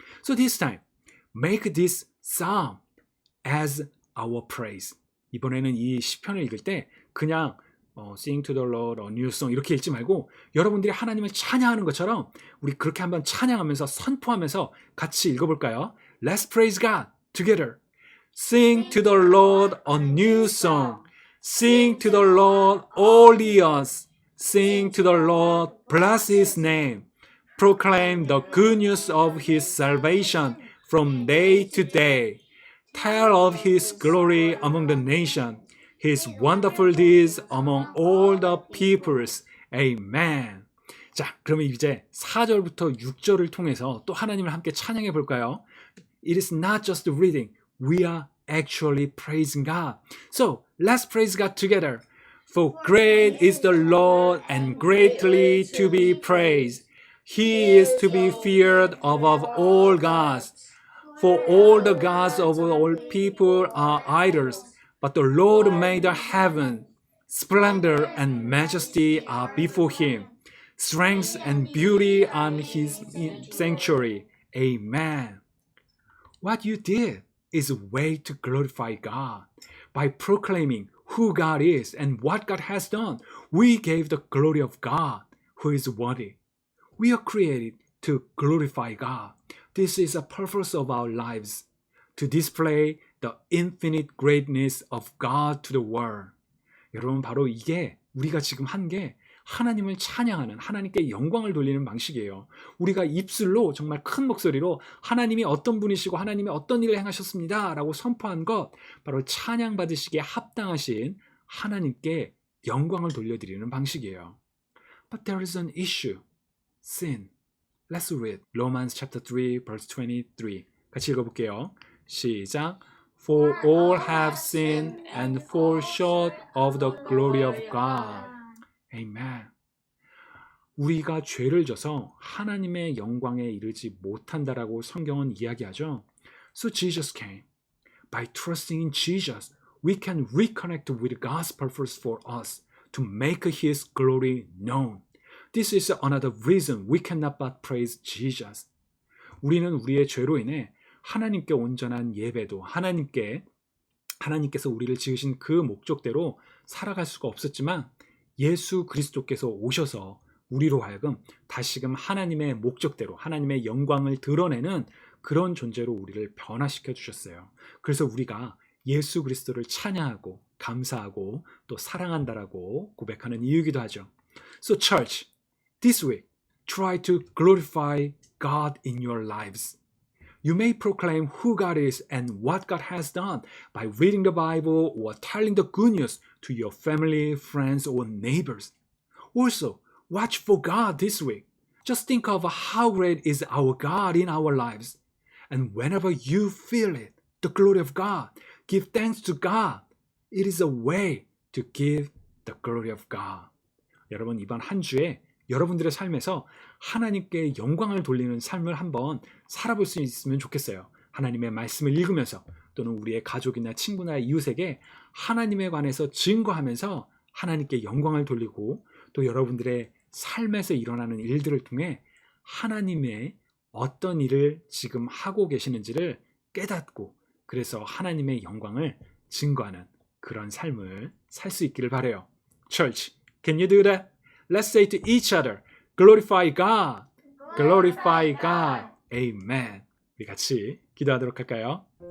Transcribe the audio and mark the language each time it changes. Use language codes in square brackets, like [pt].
[en] So this time, make this psalm as our praise. [ko] 이번에는 이 시편을 읽을 때 그냥 [en] Sing to the Lord, a new song [ko] 이렇게 읽지 말고 여러분들이 하나님을 찬양하는 것처럼 우리 그렇게 한번 찬양하면서 선포하면서 같이 읽어볼까요? [en] Let's praise God together. Sing to the Lord a new song. Sing to the Lord all the earth. Sing to the Lord, bless His name. Proclaim the good news of His salvation from day to day. Tell of His glory among the nations. His wonderful deeds among all the peoples. Amen. [ko] 자, 그러면 이제 4절부터 6절을 통해서 또 하나님을 함께 찬양해 볼까요? [en] It is not just reading. We are actually praising God. So, let's praise God together. For great is the Lord and greatly to be praised. He is to be feared above all gods. For all the gods of all people are idols, but the Lord made the heaven. Splendor and majesty are before Him. Strength and beauty are His sanctuary. Amen. What you did is a way to glorify God. By proclaiming who God is and what God has done, we gave the glory of God, who is worthy. We are created to glorify God. This is the purpose of our lives, to display the infinite greatness of God to the world. [ko] 여러분, 바로 이게 우리가 지금 한 게 하나님을 찬양하는, 하나님께 영광을 돌리는 방식이에요. 우리가 입술로 정말 큰 목소리로 하나님이 어떤 분이시고 하나님이 어떤 일을 행하셨습니다 라고 선포한 것, 바로 찬양 받으시기에 합당하신 하나님께 영광을 돌려드리는 방식이에요. [en] But there is an issue. Sin. Let's read Romans chapter 3 verse 23. [ko] 같이 읽어볼게요. 시작. [en] For all have sinned and fall short of the glory of God. Amen. [ko] 우리가 죄를 져서 하나님의 영광에 이르지 못한다라고 성경은 이야기하죠. [en] So Jesus came. By trusting in Jesus, we can reconnect with God's purpose for us to make His glory known. This is another reason we cannot but praise Jesus. [ko] 우리는 우리의 죄로 인해 하나님께 온전한 예배도 하나님께서 우리를 지으신 그 목적대로 살아갈 수가 없었지만 예수 그리스도께서 오셔서 우리로 하여금 다시금 하나님의 목적대로 하나님의 영광을 드러내는 그런 존재로 우리를 변화시켜 주셨어요. 그래서 우리가 예수 그리스도를 찬양하고 감사하고 또 사랑한다라고 고백하는 이유이기도 하죠. [en] So church, this week, try to glorify God in your lives. You may proclaim who God is and what God has done by reading the Bible or telling the good news to your family, friends, or neighbors. Also, watch for God this week. Just think of how great is our God in our lives. And whenever you feel it, the glory of God, give thanks to God. It is a way to give the glory of God. [ko] 여러분, 이번 한 주에 여러분들의 삶에서 하나님께 영광을 돌리는 삶을 한번 살아볼 수 있으면 좋겠어요. 하나님의 말씀을 읽으면서 또는 우리의 가족이나 친구나 이웃에게 하나님에 관해서 증거하면서 하나님께 영광을 돌리고 또 여러분들의 삶에서 일어나는 일들을 통해 하나님의 어떤 일을 지금 하고 계시는지를 깨닫고 그래서 하나님의 영광을 증거하는 그런 삶을 살 수 있기를 바라요. [en] Church, can you do that? Let's say to each other, glorify God, glorify God. Amen. [ko] 우리 같이 기도하도록 할까요?